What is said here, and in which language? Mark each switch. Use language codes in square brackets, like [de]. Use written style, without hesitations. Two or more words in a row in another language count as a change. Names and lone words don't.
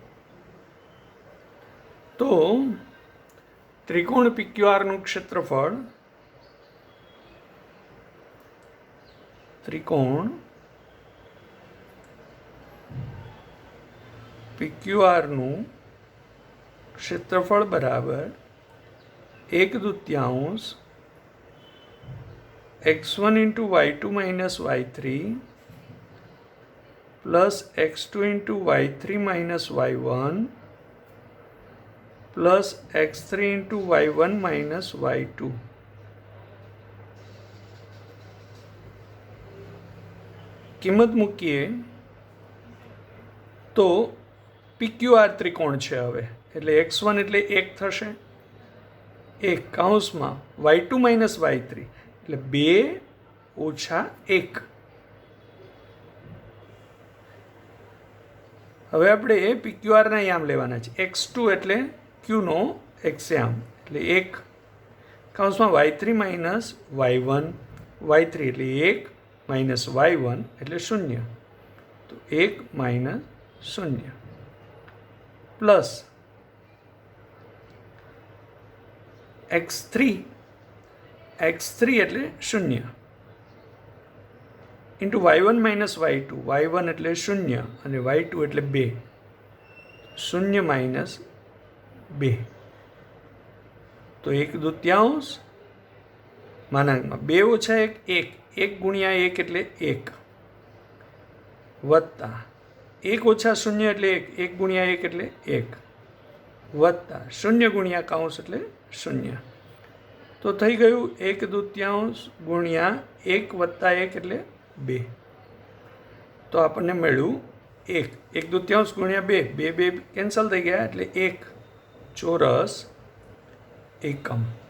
[gu] તો ત્રિકોણ PQRનું ક્ષેત્રફળ, ત્રિકોણ PQRનું ક્ષેત્રફળ બરાબર [en] 1/2 x1 into y2 minus y3 plus x2 into y3 minus y1 plus x3 into y1 minus y2. [gu] કિંમત મૂકીએ તો PQR ત્રિકોણ છે હવે, એટલે x1 એટલે 1 થશે, 1 કૌંસમાં [en] y2 minus y3 [gu] એટલે 2 ઓછા 1. હવે આપણે PQRના યામ લેવાના છે. x2 એટલે ક્યુનો એક્સ યામ એટલે 1 કૌંસમાં [en] y3 minus y1, [gu] y3 એટલે [en] 1 minus y1 [gu] એટલે 0, તો [en] 1 minus 0 [gu] પ્લસ x3 એટલે 0 [en] into y1 minus y2, [gu] y1 એટલે 0 અને y2 એટલે 2, [en] 0 minus 2, [gu] તો 1/2 માનાંકમાં 2 ઓછા 1 1, 1 ગુણ્યા 1 એટલે 1, વત્તા 1 ઓછા 0 એટલે 1, 1 ગુણ્યા 1 એટલે 1, વત્તા 0 ગુણ્યા કૌંસ એટલે 0, તો થઈ ગયું 1/2 ગુણ્યા 1 વત્તા 1 એટલે 2, તો આપણને મળ્યું 1, 1/2 ગુણ્યા 2, 2 કેન્સલ થઈ ગયા એટલે 1 ચોરસ એકમ.